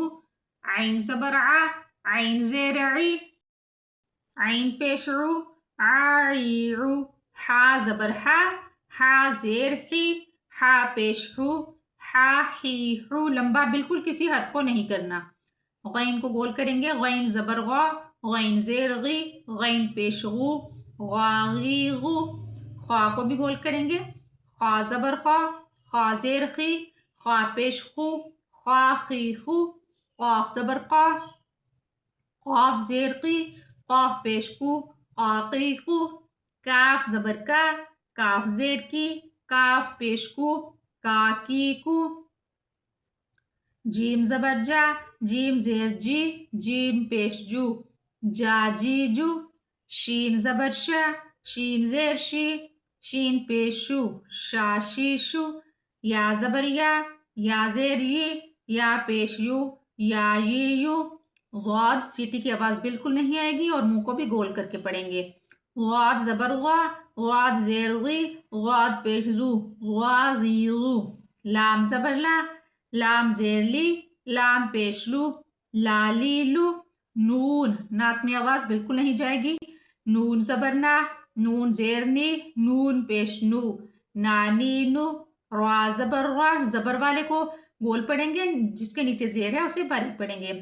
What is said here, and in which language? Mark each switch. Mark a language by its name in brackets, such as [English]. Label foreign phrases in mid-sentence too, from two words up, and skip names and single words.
[Urdu] عین زبر ع، عین زیر عی، عین پیش عو، ع عی عو۔ حا زبر ہا، ہا زیر حی، ہا پیش ہو، ہا ہی ہو۔ لمبا بالکل کسی حرف کو نہیں کرنا۔ غین کو گول کریں گے۔ غین زبر غا، غین زیر غی، غین پیش غو، غا غی غو۔ خوا کو بھی گول کریں گے۔ خوا زبر خوا، خوا زیر خی، خوا پیش خو، خوا خی خو۔ قاف زبر قا، قاف زیر قی، قاف پیش کو، قا قی قو۔ کاف زبر کا، کاف زیر کی، کاف پیش کو، کا کی کو۔ جیم زبر جا، جیم زیر جی، جیم پیش جو، جا جی جو۔ شین زبر شا، شین زیر شی، شین پیش شو، شا شی شو۔ یا زبر یا، یا زیر یی، یا پیش یو، یا یی یو۔ غاد سیٹی کی آواز بالکل نہیں آئے گی اور منہ کو بھی گول کر کے پڑھیں گے۔ غاد زبر غا، غاد زیر غی، غاد پیش زو، غا غی غو۔ لام زبر لا، لام زیر لی، لام پیش لو، لا لی لو۔ نون ناک میں آواز بالکل نہیں جائے گی۔ نون زبر نا، نون زیر نی، نون پیش نو، نانی نو۔ را زبر را، زبر والے کو گول پڑھیں گے، جس کے نیچے زیر ہے اسے باریک پڑھیں گے۔